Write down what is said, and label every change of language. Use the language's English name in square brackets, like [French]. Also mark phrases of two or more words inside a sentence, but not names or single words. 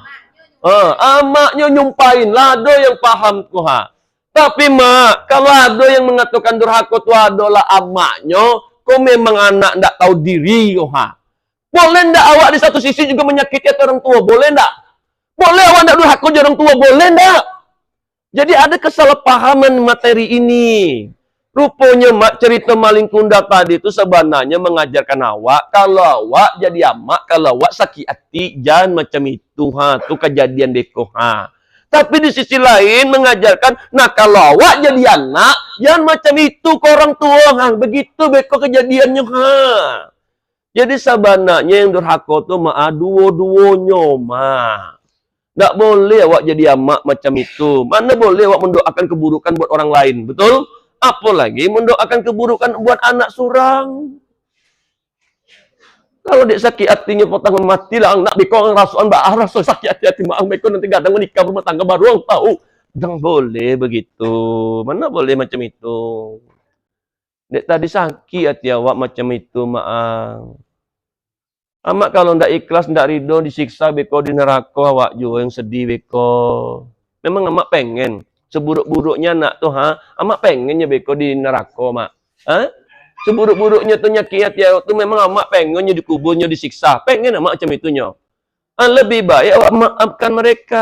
[Indonesian] Amaknya nyumpahin, lado yang paham tuh, Tapi mak, kalau ada yang mengatakan durhaka tuh adalah amaknya, kok memang anak ndak tahu diri, Boleh ndak awak di satu sisi juga menyakiti orang tua? Boleh ndak? Boleh awak ndak durhaka orang tua? Boleh ndak? Jadi ada kesalahpahaman materi ini. Rupanya mak cerita maling kundang tadi itu sebenarnya mengajarkan awak kalau awak jadi amak, kalau awak sakit hati, jangan macam itu, Itu kejadian deko, Tapi di sisi lain mengajarkan, nah kalau awak jadi anak, jangan macam itu ke orang tua, Begitu beko kejadiannya, Jadi sebenarnya yang durhaka itu duo-duonya, Nggak boleh awak jadi amak macam itu. Mana boleh awak mendoakan keburukan buat orang lain, betul? Apalagi mendoakan keburukan buat anak surang. Kalau dia sakit hatinya potong mati lah, nak beko rasuan rasa sakit hati mak beko nanti kadang menikah rumah tangga baru orang tahu. Jangan boleh begitu. Mana boleh macam itu. Dek tadi sakit hati awak macam itu, maaf. Amak kalau ndak ikhlas, ndak ridho, disiksa beko di neraka, awak juga yang sedih beko. Memang amak pengen seburuk-buruknya nak tuh, amak pengennya beko di neraka, mak. Seburuk-buruknya tuh nyakit hati awak tuh memang amak pengennya dikuburnya disiksa. Pengen amak macam itunya. Lebih baik awak maafkan mereka.